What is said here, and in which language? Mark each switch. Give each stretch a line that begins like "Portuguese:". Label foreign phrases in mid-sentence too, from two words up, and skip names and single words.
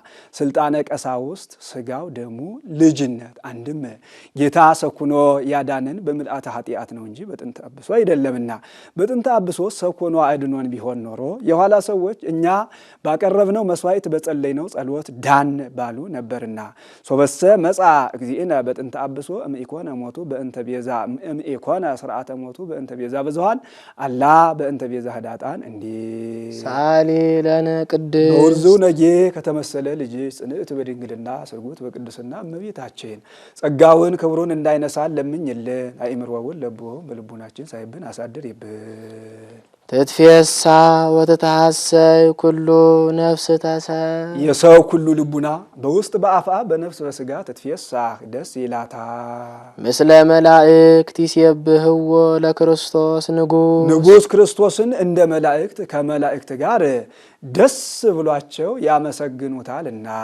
Amharic: ስልጣነ ቀሳውስት ስጋው ደሙ ልጅነት፣ አንድም ጌታ ሰኩኖ ያዳነ ያዳነን በምልአተ ኃጢአት ነው እንጂ በጥንተ አብሶ አይደለምና። በጥንተ አብሶ ሰው ሆኖ አድኖን ቢሆን ኖሮ የኋላ ሰዎች እኛ ባቀረብነው መስዋዕት በጸለይነው ጸሎት ዳን ባሉ ነበርና።
Geez: ሶበሰ መጻ እግዚእነ በጥንተ አብሶ እምኢኮነ ሞቱ በእንተ ቤዛ እምኢኮነ ስርዓተ ሞቱ በእንተ ቤዛ ብዙኃን አላ በእንተ ቤዛ ህዳጣን
Amharic: እንዲ
Geez: ሳሊ ለነ ቅድስ
Amharic: በውርዙ ነጌ ከተመሰለ ልጅ ጽንዕት በድንግልና ስርጉት በቅድስና እመቤታችን ጸጋውን ክብሩን እንዳይነሳን ለምኝልን። አእምሮውን ለቦም በልቡናችን ሳይብን አሳድር ይብል።
Geez: ትትፌሳ ወተታሰይ ኩሉ ነፍስ ተሰብ
Amharic: የሰው ኩሉ ልቡና በውስጥ በአፋ በነፍስ በስጋ ትትፌሳ ደስ ይላታ።
Geez: ምስለ መላእክት ይሴብህዎ ለክርስቶስ
Amharic: ንጉሥ ክርስቶስን እንደ መላእክት ከመላእክት ጋር ደስ ብሏቸው ያመሰግኑታልና።